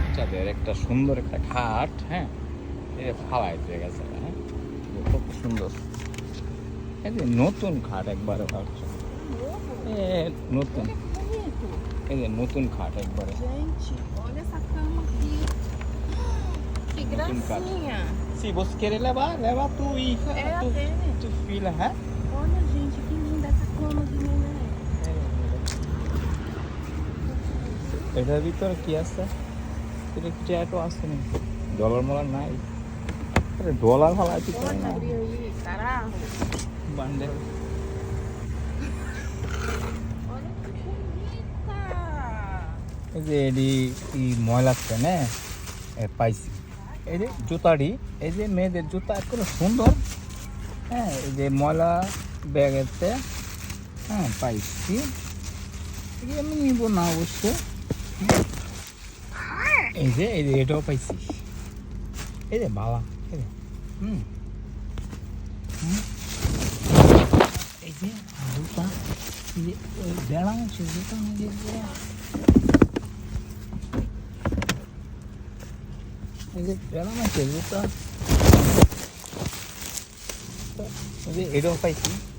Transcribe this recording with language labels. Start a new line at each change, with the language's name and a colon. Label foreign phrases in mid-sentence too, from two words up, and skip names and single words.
Bangla: এদের একটা সুন্দর একটা খাট, হ্যাঁ, এটা ফালাই দিয়ে গেছে, হ্যাঁ, কত সুন্দর। এই যে নতুন খাট একবারে ভাবছো, নতুন, এই যে নতুন খাট একবারে।
Portuguese: Gente, olha essa cama aqui. Que gracinha. Se você querer levar, leva a tua hija, É a dele. tua filha, hã? Olha, gente, que linda essa cama de neném.
Bangla: এটার ভিতরে কি আছে? এটা চ্যাটও আছে না, ডলার মলার নাই, ডলার ভালো আছে
Portuguese: Pode abrir aí, carajo.
Bangla: বান্ডেল।
Portuguese: Olha que bonita.
Bangla: এই যে এডি কি ময়লা আছে না, পাইছি। এই যে জুতাটি, এই যে মেয়েদের জুতা এত সুন্দর, হ্যাঁ, এই যে ময়লা ব্যাগেতে, হ্যাঁ, পাইছি। আমি নিব না অবশ্য। এই যে এটাও পাইছি, এই যে বালা, এই যে এই যে জুতা, এই যে বেড়া আছে জুতা, এই যে বেড়া আছে জুতা, এই যে এটাও পাইছি।